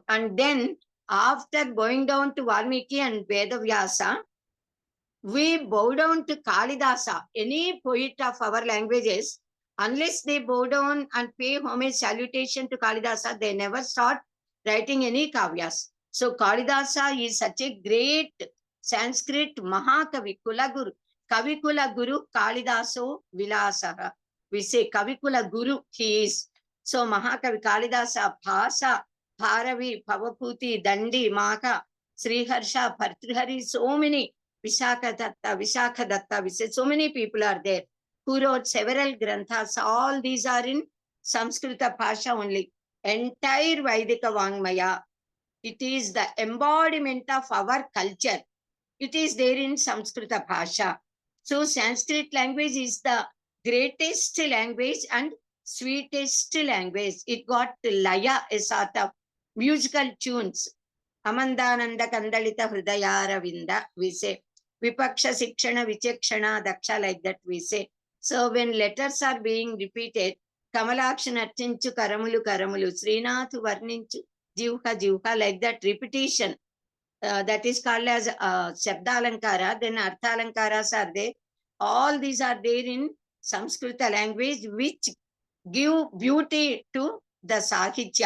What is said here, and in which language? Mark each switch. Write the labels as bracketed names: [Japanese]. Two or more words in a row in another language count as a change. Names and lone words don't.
[English] And then after going down to Valmiki and Veda Vyasa, we bow down to Kalidasa, any poet of our languages, unless they bow down and pay homage salutation to Kalidasa, they never start writing any kavyas. So Kalidasa is such a great Sanskrit Mahakavi, Kulaguru. [Sanskrit] कविकुल गुरु कालिदासो विलासः. [English] We say [Sanskrit] Kavikula Guru, [English] he is. So Mahakavi Kalidasa, Bhasa, Bharavi, Pavaputi, Dandi, Maka, Sriharsha, Bhartrihari, so many. Visakha Datta, we said so many people are there who wrote several granthas. All these are in [Sanskrit] Samskrita Bhasha [English] only. Entire [Sanskrit] Vaidika Vangmaya. [English] It is the embodiment of our culture. It is there in [Sanskrit] Samskrita Bhasha. [English] So Sanskrit language is the greatest language and sweetest language. It got laya, a sort of musical tunes. [Sanskrit] आमन्दानन्द कन्दलित हृदयार विन्द, [English] we say. [Sanskrit] विपक्ष शिक्षण विचक्षण दक्ष, [English] like that we say. So when letters are being repeated, [Telugu] కమలాక్షున్ అర్చించు కరములు కరములు, శ్రీనాథు వర్ణించు జిహ్వ జిహ్వ, [English] like that repetition. That is called as Shabdalankara. Then Arthalankaras are there. All these are there in Samskrita language, which give beauty to the Sahitya.